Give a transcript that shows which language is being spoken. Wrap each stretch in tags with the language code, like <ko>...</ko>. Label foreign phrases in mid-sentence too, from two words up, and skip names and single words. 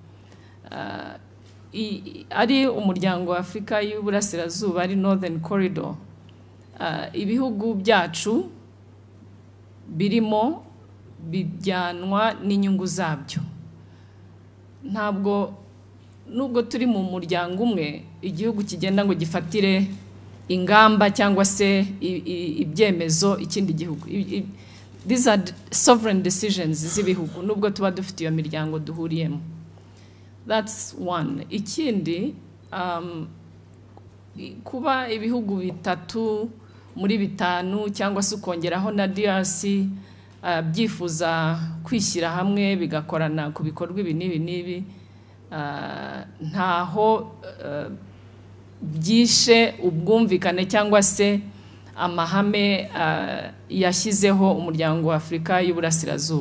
<rw>Ari umuryango wa Afurika y'Uburasirazuba, ari Northern Corridor, ibihugu byacu birimo bijyanwa n'inyungu zabyo. Nubwo turi mu muryango umwe, igihugu kigenda ngo gifatire ingamba cyangwa se ibyemezo ikindi gihugu.</rw> <en>these are sovereign decisions</en> <rw>z'ibihugu nubwo tuba dufite iyo miryango duhuriyemo.</rw> <en>That's one.</en> <rw>Ikindi kuba ibihugu bitatu muri bitanu cyangwa se ukongeraho na DRC byifuza kwishyira hamwe bigakorana ku bikorwa ibi n'ibi ntaho byishe ubwumvikane cyangwa se amahame yashyizeho umuryango wa Afurika y'Uburasirazuba.</rw>